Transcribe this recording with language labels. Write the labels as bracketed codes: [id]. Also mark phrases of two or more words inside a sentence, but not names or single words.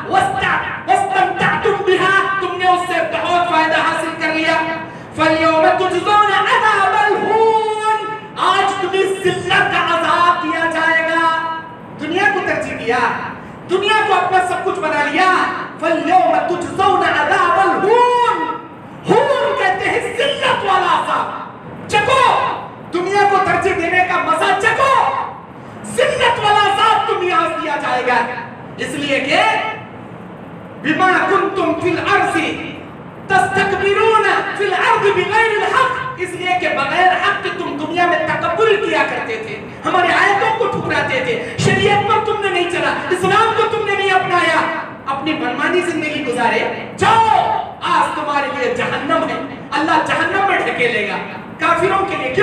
[ar] واستمتعتم بها, [hi] तुमने उससे बहुत फायदा हासिल कर लिया, [ar] فاليوم تجزون عذاب الهون, [hi] आज तुम्हें जिल्लत का अज़ाब दिया जाएगा। दुनिया को तरजीह दिया, दुनिया को अपना सब कुछ बना लिया, [ar] فاليوم تجزون عذاب الهون, [hi] हून कहते हैं जिल्लत वाला अज़ाब, चखो, दुनिया को तरजीह देने का मजा चखो, जिल्लत वाला अज़ाब तुम्हें आज दिया जाएगा, इसलिए कि [ar] بما كنتم في الأرض تستكبرون في الأرض بغير الحق, [hi] इसलिए कि बगैर हक़ के तुम दुनिया में तकब्बुर किया करते थे, हमारी आयतों को ठुकराते थे, शरीयत पर तुमने नहीं चला, इस्लाम को तुमने नहीं अपनाया, अपनी मनमानी जिंदगी गुजारे, जाओ आज तुम्हारे लिए जहन्नम है, अल्लाह जहन्नम में ढकेलेगा काफिरों के लिए।